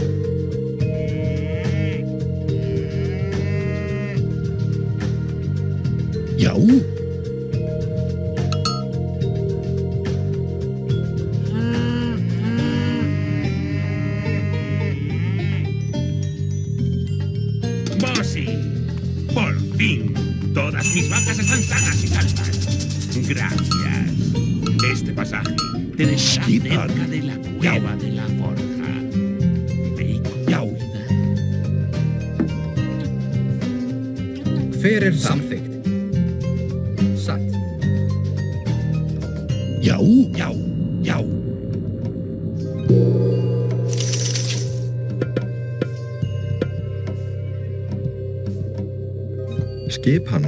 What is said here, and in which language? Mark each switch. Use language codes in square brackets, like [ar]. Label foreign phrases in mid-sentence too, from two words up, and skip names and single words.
[is] Já. [es] Bossy. Por fin. Todas mis vacas están sanas y salvas. Gracias. Este pasaje te dejará [is] Skipan. [es] cerca de la cueva de la forja. Ve con [is] Já. [es] cuidado. [is] Hver samþykkt? Satt. Já. Já. Já. Skip hann.